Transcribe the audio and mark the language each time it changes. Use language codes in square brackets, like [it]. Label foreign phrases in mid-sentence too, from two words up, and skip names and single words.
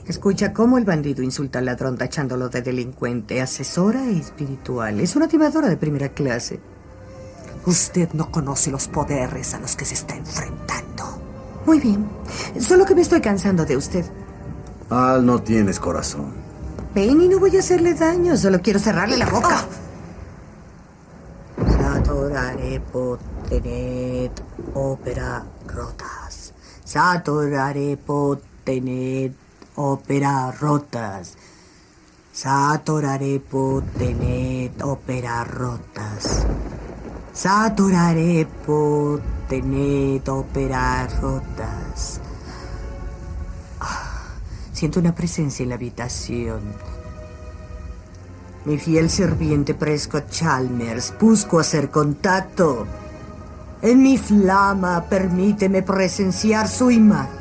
[es] Escucha cómo el bandido insulta al ladrón tachándolo de delincuente, asesora e espiritual. Es una timadora de primera clase. Usted no conoce los poderes a los que se está enfrentando. Muy bien. Solo que me estoy cansando de usted. Al, no tienes corazón. Penny, no voy a hacerle daño. Solo quiero cerrarle la boca. [la] Satorare potenet opera rotas. Satorare potenet opera rotas. Satorare potenet opera rotas. Satorare potenet opera rotas. [es] Siento una presencia en la habitación. Mi fiel sirviente Prescott Chalmers, busco hacer contacto. En mi flama, permíteme presenciar su imagen.